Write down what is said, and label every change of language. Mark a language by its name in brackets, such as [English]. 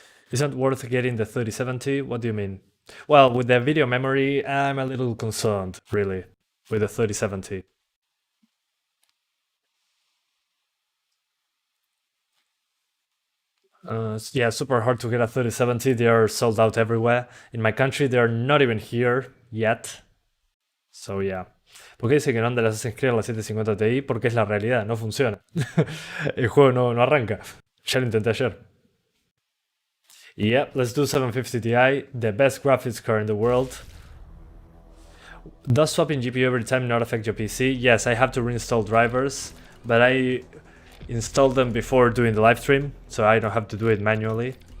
[English] Isn't worth getting the 3070? What do you mean? Well, with the video memory, I'm a little concerned, really, with the 3070. Yeah, super hard to get a 3070. They are sold out everywhere. In my country, they are not even here yet. So yeah. [Spanish] ¿Por qué dice que no anda el Assassin's Creed a la 750 Ti? Porque es la realidad, no funciona. El juego no arranca. Ya lo intenté ayer. [English] Yeah, let's do 750 Ti, the best graphics card in the world. Does swapping GPU every time not affect your PC? Yes, I have to reinstall drivers, but I installed them before doing the live stream, so I don't have to do it manually.